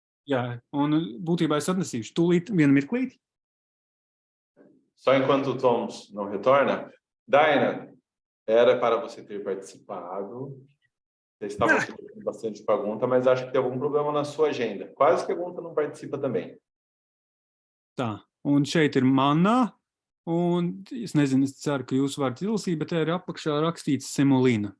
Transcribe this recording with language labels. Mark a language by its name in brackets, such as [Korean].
[Latvian] Jā, un būtībā es atnesīšu tūlīt vienu mirklīti. [Portuguese] Só enquanto o Thomas não retorna, Daina, era para você ter participado. Vocês estavam com bastante pergunta, mas acho que tem algum problema na sua agenda. Quase pergunta não participa também. [Latvian] Tā, un šeit ir manā, un es nezinu, es ceru, ka jūs varat izlasīt, bet te ir apakšā rakstīts semolina.